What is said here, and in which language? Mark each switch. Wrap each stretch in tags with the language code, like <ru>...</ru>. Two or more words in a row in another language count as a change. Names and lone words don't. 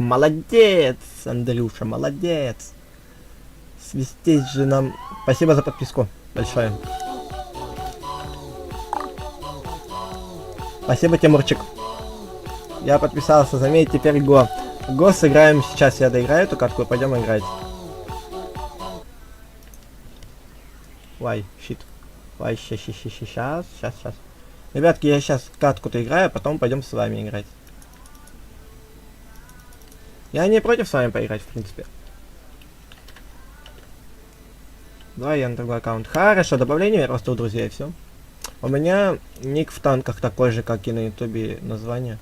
<ru>Молодец, Андрюша, молодец. Свистеть же нам. Спасибо за подписку большое. Спасибо, Тимурчик. Я подписался, заметь, теперь Го. Го сыграем сейчас, я доиграю эту катку и пойдем играть. Вай, щит. Вай, сейчас. Ребятки, я сейчас катку-то играю, а потом пойдем с вами играть. Я не против с вами поиграть, в принципе. Давай я на другой аккаунт. Хорошо, добавление просто у друзей, и все. У меня ник в танках такой же, как и на ютубе название.</ru>